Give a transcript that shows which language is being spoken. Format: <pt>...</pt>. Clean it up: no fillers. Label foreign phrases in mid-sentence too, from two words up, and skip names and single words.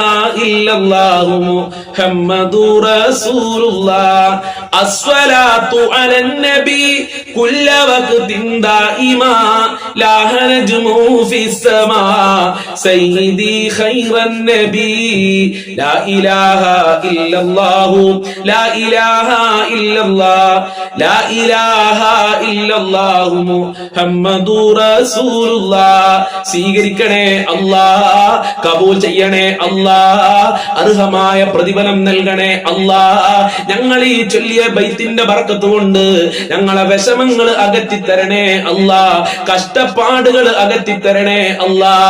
<ar>إلا الله محمد رسول الله الصلاة على النبي كل وقت دائما لا نجم في السماء سيدي خير النبي لا إله إلا الله لا إله إلا الله لا إله إلا الله محمد رسول الله</ar> <ml>സ്വീകരിക്കണേ അല്ലാഹ് കബൂൽ ചെയ്യണേ അല്ലാഹ് അർഹമായ പ്രതിഫലം നൽകണേ അല്ലാഹ് ഞങ്ങൾ ഈ ചൊല്ലിയ ബൈത്തിന്റെ ബർക്കത്ത് കൊണ്ട് ഞങ്ങളെ വിഷമങ്ങൾ അകറ്റി തരണേ അല്ലാഹ് കഷ്ടപ്പാടുകൾ അകറ്റി തരണേ അല്ലാഹ്</ml>